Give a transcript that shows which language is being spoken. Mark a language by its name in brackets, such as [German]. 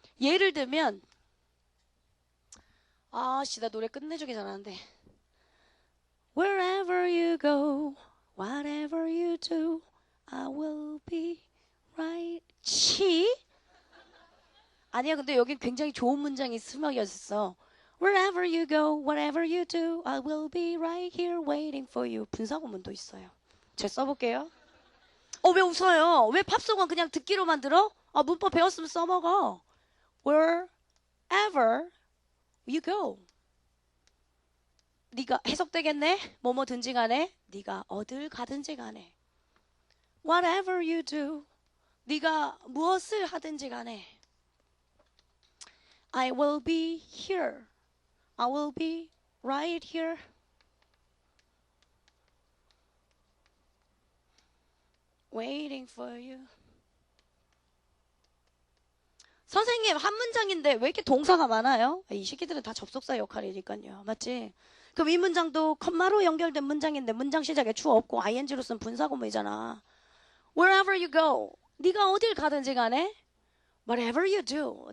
[Korean] 예를 들면 아씨 나 노래 끝내주기 잘하는데 [English] Wherever you go, whatever you do, I will be right. [Korean] 치? 아니야, 근데 여기 굉장히 좋은 문장이 스며있어. [English] Wherever you go, whatever you do, I will be right here waiting for you. [Korean] 분사구문도 있어요. 제가 써볼게요. 왜 웃어요? 왜 팝송은 그냥 듣기로만 들어? 문법 배웠으면 써먹어. [English] Wherever you go. [Korean] 네가 해석되겠네? 뭐뭐든지 간에 네가 어딜 가든지 간에 [English] whatever you do [Korean] 네가 무엇을 하든지 간에 [English] I will be here I will be right here waiting for you. [Korean] 선생님 한 문장인데 왜 이렇게 동사가 많아요? 이 새끼들은 다 접속사 역할이니까요. 맞지? 그럼 이 문장도 컴마로 연결된 문장인데 문장 시작에 주어 없고 ing로 쓴 분사구문이잖아. [English] Wherever you go. [Korean] 네가 어딜 가든지 간에 [English] Whatever you do.